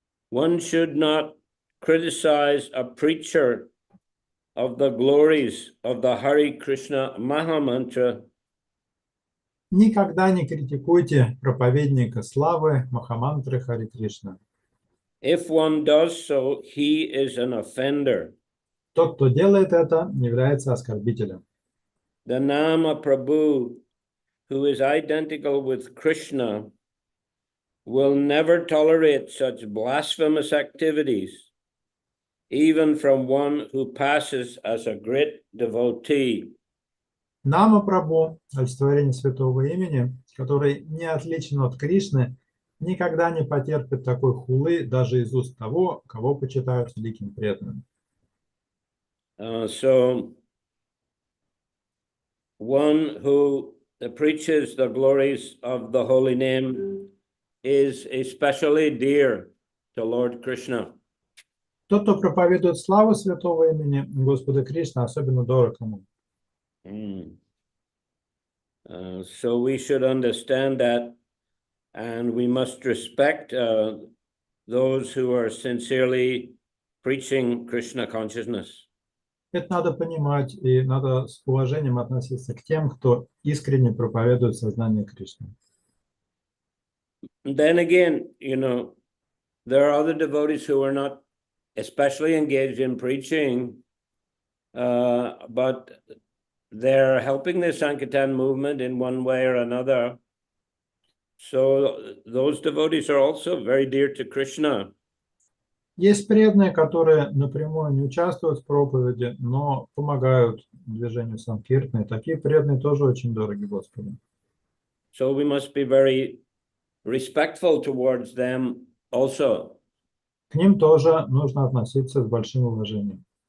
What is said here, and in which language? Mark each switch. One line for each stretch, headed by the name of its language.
English: One should not criticize a preacher of the glories of the Hare Krishna Mahamantra
Russian: Никогда не критикуйте проповедника славы Махамантры Хари Кришна.
English: If one does so, he is an offender.
Russian: Тот, кто делает это, является оскорбителем.
English: The Nama Prabhu, who is identical with Krishna, will never tolerate such blasphemous activities, even from one who passes as a great devotee.
Russian: Нама Прабху, олицетворение святого имени, который не отличен от Кришны, никогда не потерпит такой хулы даже из уст того, кого почитают великим преданным.
English: So one who preaches the glories of the holy name is especially dear to Lord Krishna.
Russian: Тот, кто проповедует славу святого имени Господа Кришны, особенно дорог ему.
English: So we should understand that, and we must respect those who are sincerely preaching Krishna consciousness.
Russian: Это надо понимать, и надо с уважением относиться к тем, кто искренне проповедует сознание Кришны.
English: Then again, there are other devotees who are not especially engaged in preaching, but they're helping the Sankirtan movement in one way or another. So those devotees are also very dear to Krishna.
Russian: Есть преданные, которые напрямую не участвуют в проповеди, но помогают движению Санкиртны. Такие преданные тоже очень дороги Господу.
English: So we must be very respectful towards them also.
Russian: К ним тоже нужно относиться с большим уважением.